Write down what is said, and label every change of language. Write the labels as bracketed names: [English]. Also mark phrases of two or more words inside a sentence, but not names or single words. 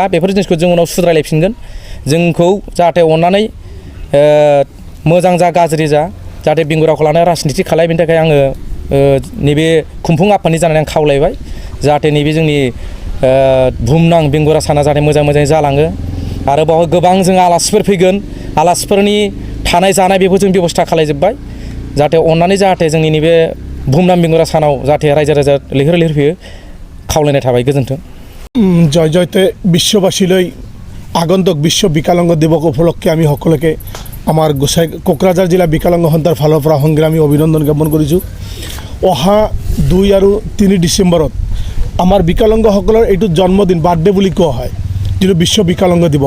[Bodo] बेफोर जिनिसखौ जों उनाव सुद्रायलायफिनगोन। जोंखौ जाहाथे अननानै मोजां जा गाज्रि जा जाहाथे बेंगुराखौ लानानै राजनितिक खालाय, बेनि थाखाय आङो नैबे खुंफुं आफादनि जानानै आं खावलायबाय जाहाथे नैबे जोंनि बुहुमनां बेंगुरा साना जाहाथे मोजाङै जालाङो। आरो बावहाय गोबां जों आलासिफोर फैगोन, आलासिफोरनि थानाय जानाय बेखौ जों बेब'स्था खालायजोब्बाय जाहाथे अननानै जाहाथे जोंनि नैबे बुहुमनां बेंगुरा सानाव जाहाथे रायजो राजा लैहोर लैहोर फैयो खावलायनाय थाबाय। गोजोन्थों। [Assamese] জয় জয়তে বিশ্ববাসীলৈ আগন্তুক বিশ্ব বিকলাঙ্গ দিৱস উপলক্ষে আমি সকলোকে আমাৰ কোকৰাঝাৰ জিলা বিকলাঙ্গ সন্থাৰ ফালৰ পৰা সংগ্ৰামী অভিনন্দন জ্ঞাপন কৰিছোঁ। অহা 2 আৰু 3 ডিচেম্বৰত আমাৰ বিকলাঙ্গসকলৰ এইটো জন্মদিন, বাৰ্থডে বুলি কোৱা হয়, যিটো বিশ্ব বিকলাঙ্গ দিৱস।